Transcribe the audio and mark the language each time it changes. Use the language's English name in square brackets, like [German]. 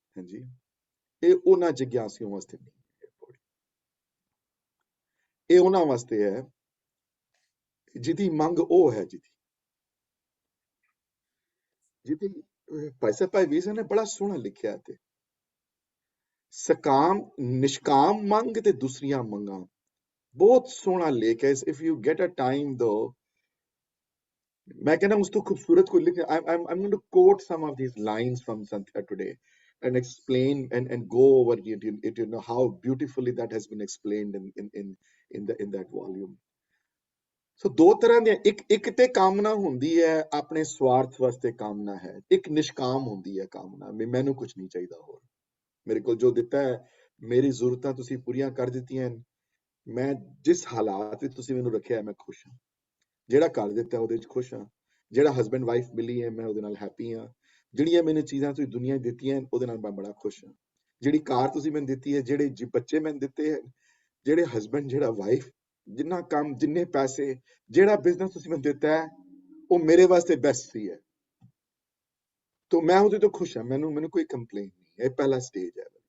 [Punjabi] ਹਾਂਜੀ, ਇਹ ਉਹਨਾਂ ਜਿਗਿਆਸੂਆਂ ਵਾਸਤੇ ਨਹੀਂ, ਇਹ ਉਹਨਾਂ ਵਾਸਤੇ ਹੈ ਜਿਹਦੀ ਮੰਗ ਉਹ ਹੈ, ਜਿਹਦੀ ਭਾਈ ਸਾਹਿਬ ਭਾਈ ਵੀਰ ਸਾਹਿਬ ਨੇ ਬੜਾ ਸੋਹਣਾ ਲਿਖਿਆ ਤੇ ਸਕਾਮ ਨਿਸ਼ਕਾਮ ਮੰਗ ਤੇ ਦੂਸਰੀਆਂ ਮੰਗਾਂ, ਬਹੁਤ ਸੋਹਣਾ ਲੇਖ ਹੈ। [English] if you get a time though, [Hindi] मैं कहना उस तो खूबसूरत को लिख [English] I'm going to quote some of these lines from Santhya today and explain and go over it, you know how beautifully that has been explained in that volume. [Punjabi] So ਦੋ ਤਰ੍ਹਾਂ ਦੀਆਂ, ਇੱਕ ਤੇ ਕਾਮਨਾ ਹੁੰਦੀ ਹੈ ਆਪਣੇ ਸਵਾਰਥ ਵਾਸਤੇ ਕਾਮਨਾ ਹੈ, ਇੱਕ ਨਿਸ਼ਕਾਮ ਹੁੰਦੀ ਹੈ ਕਾਮਨਾ, ਮੈਨੂੰ ਕੁਝ ਨਹੀਂ ਚਾਹੀਦਾ ਹੋਰ, ਮੇਰੇ ਕੋਲ ਜੋ ਦਿੱਤਾ ਹੈ ਮੇਰੀ ਜ਼ਰੂਰਤਾਂ ਤੁਸੀਂ ਪੂਰੀਆਂ ਕਰ ਦਿੱਤੀਆਂ, ਮੈਂ ਜਿਸ ਹਾਲਾਤ ਵਿੱਚ ਤੁਸੀਂ ਮੈਨੂੰ ਰੱਖਿਆ ਮੈਂ ਖੁਸ਼ ਹਾਂ, ਜਿਹੜਾ ਘਰ ਦਿੱਤਾ ਉਹਦੇ ਵਿੱਚ ਖੁਸ਼ ਹਾਂ, ਜਿਹੜਾ ਹਸਬੈਂਡ ਵਾਈਫ ਮਿਲੀ ਹੈ ਮੈਂ ਉਹਦੇ ਨਾਲ ਹੈਪੀ ਹਾਂ, ਜਿਹੜੀਆਂ ਮੈਨੂੰ ਚੀਜ਼ਾਂ ਤੁਸੀਂ ਦੁਨੀਆ ਦਿੱਤੀਆਂ ਉਹਦੇ ਨਾਲ ਮੈਂ ਬੜਾ ਖੁਸ਼ ਹਾਂ, ਜਿਹੜੀ ਕਾਰ ਤੁਸੀਂ ਮੈਨੂੰ ਦਿੱਤੀ ਹੈ, ਜਿਹੜੇ ਬੱਚੇ ਮੈਨੂੰ ਦਿੱਤੇ ਹੈ, ਜਿਹੜੇ ਹਸਬੈਂਡ ਜਿਹੜਾ ਵਾਈਫ, ਜਿੰਨਾ ਕੰਮ ਜਿੰਨੇ ਪੈਸੇ, ਜਿਹੜਾ ਬਿਜ਼ਨਸ ਤੁਸੀਂ ਮੈਨੂੰ ਦਿੱਤਾ ਹੈ ਉਹ ਮੇਰੇ ਵਾਸਤੇ ਬੈਸਟ ਸੀ ਹੈ, ਤਾਂ ਮੈਂ ਉਹਦੇ ਤੋਂ ਖੁਸ਼ ਹਾਂ, ਮੈਨੂੰ ਕੋਈ ਕੰਪਲੇਨ ਨਹੀਂ, ਇਹ ਪਹਿਲਾ ਸਟੇਜ ਹੈ।